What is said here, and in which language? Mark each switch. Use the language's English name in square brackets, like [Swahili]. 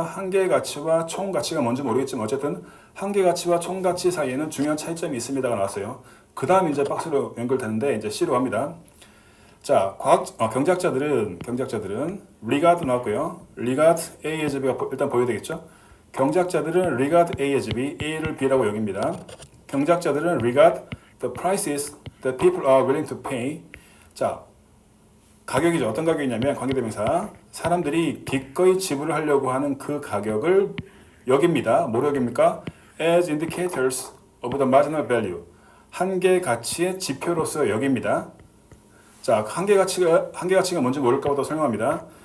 [Korean] 한계 가치와 총 가치가 뭔지 모르겠지만 어쨌든 한계 가치와 총 가치 사이에는 중요한 차이점이 있습니다가 나왔어요. 그 다음 이제 박스로 연결되는데 이제 C로 갑니다. 자, 경제학자들은 regard 나왔고요. [English] regard A as B [Korean] 가 일단 보여야 되겠죠? 경제학자들은 [English] regard A as B, [Korean] A를 B라고 여깁니다. 경제학자들은 [English] regard the prices that people are willing to pay. [Korean] 자, 가격이죠. 어떤 가격이냐면 관계대명사. 사람들이 기꺼이 지불을 하려고 하는 그 가격을 여깁니다. 뭐로 여깁니까? [English] As indicators of the marginal value. [Korean] 한계 가치의 지표로서 여깁니다. 자, 한계 가치가 뭔지 모를까부터 설명합니다.